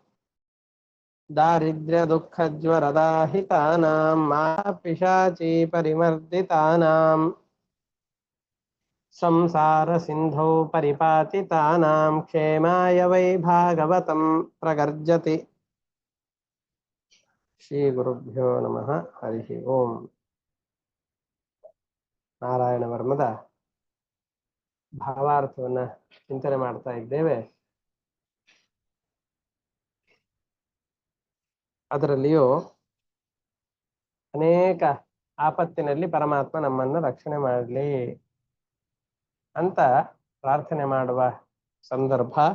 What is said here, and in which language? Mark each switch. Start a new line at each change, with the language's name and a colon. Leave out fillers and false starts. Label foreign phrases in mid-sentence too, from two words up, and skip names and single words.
Sanskrit: दारिद्र्यदुःखज्वरदाहितानां मापिशाचीपरिमर्दितानां संसारसिन्धौ परिपातितानां क्षेमाय वै भागवतं प्रगर्जति ಶ್ರೀ ಗುರುಭ್ಯೋ ನಮಃ ಹರಿ ಓಂ.
Kannada: ನಾರಾಯಣ ವರ್ಮದ ಭಾವಾರ್ಥವನ್ನ ಚಿಂತನೆ ಮಾಡ್ತಾ ಇದ್ದೇವೆ. ಅದರಲ್ಲಿಯೂ ಅನೇಕ ಆಪತ್ತಿನಲ್ಲಿ ಪರಮಾತ್ಮ ನಮ್ಮನ್ನು ರಕ್ಷಣೆ ಮಾಡಲಿ ಅಂತ ಪ್ರಾರ್ಥನೆ ಮಾಡುವ ಸಂದರ್ಭ.